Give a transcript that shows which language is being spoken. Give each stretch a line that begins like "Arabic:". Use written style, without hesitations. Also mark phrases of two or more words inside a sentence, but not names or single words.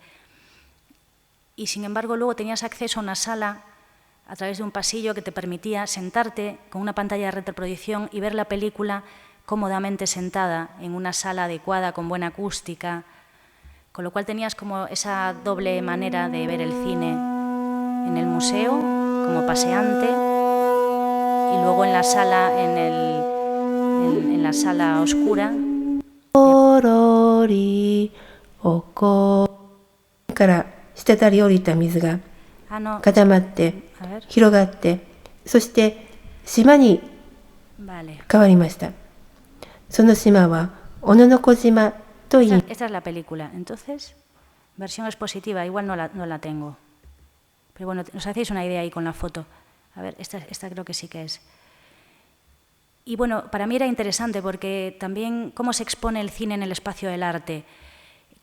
Spanish: Y sin embargo luego tenías acceso a una sala a través de un pasillo que te permitía sentarte con una pantalla de retroproyección y ver la película cómodamente sentada en una sala adecuada, con buena acústica, con lo cual tenías como esa doble manera de ver el cine en el museo, como paseante, y luego en la sala, en la sala oscura. No.
Japanese: 固まって広がって、そして島に変わりました。その島は小野小島と言います。
Spanish: Esta es la película. Entonces, versión expositiva, igual no la tengo. Pero bueno, os hacéis una idea ahí con la foto. A ver, esta creo que sí que es. Y bueno, para mí era interesante porque también cómo se expone el cine en el espacio del arte.